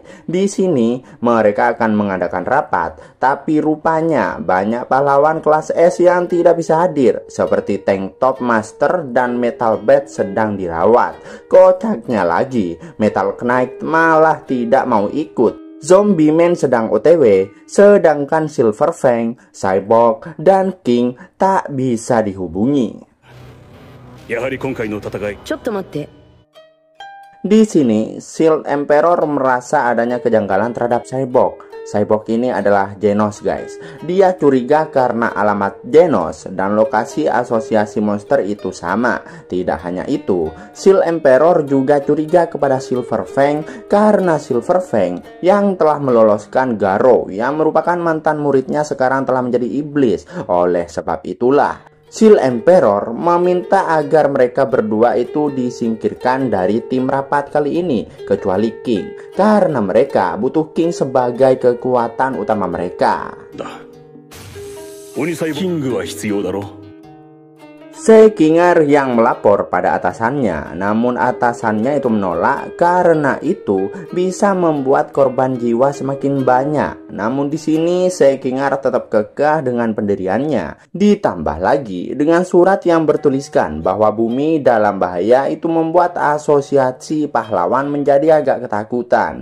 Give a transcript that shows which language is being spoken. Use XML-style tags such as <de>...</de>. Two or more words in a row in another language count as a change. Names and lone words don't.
<id>Di sini mereka akan mengadakan rapat, tapi rupanya banyak pahlawan kelas S yang tidak bisa hadir, seperti Tank Top Master dan Metal Bat sedang dirawat. Kocaknya lagi, Metal Knight malah tidak mau ikut. Zombie Man sedang OTW, sedangkan Silver Fang, Cyborg, dan King tak bisa dihubungi.</id> <ja>やはり今回の戦い。ちょっと待って。</ja> <id>Di sini, Seal Emperor merasa adanya kejanggalan terhadap Cyborg. Cyborg ini adalah Genos guys. Dia curiga karena alamat Genos dan lokasi asosiasi monster itu sama. Tidak hanya itu, Seal Emperor juga curiga kepada Silver Fang karena Silver Fang yang telah meloloskan Garo yang merupakan mantan muridnya sekarang telah menjadi iblis. Oleh sebab itulah Seal Emperor meminta agar mereka berdua itu disingkirkan dari tim rapat kali ini, kecuali King, karena mereka butuh King sebagai kekuatan utama mereka.</id> <ja>Kingは必要だろ.</ja> <id>Sekingar yang melapor pada atasannya, namun atasannya itu menolak karena itu bisa membuat korban jiwa semakin banyak. Namun di sini Sekingar tetap kekeh dengan pendiriannya. Ditambah lagi dengan surat yang bertuliskan bahwa bumi dalam bahaya itu membuat asosiasi pahlawan menjadi agak ketakutan.</id>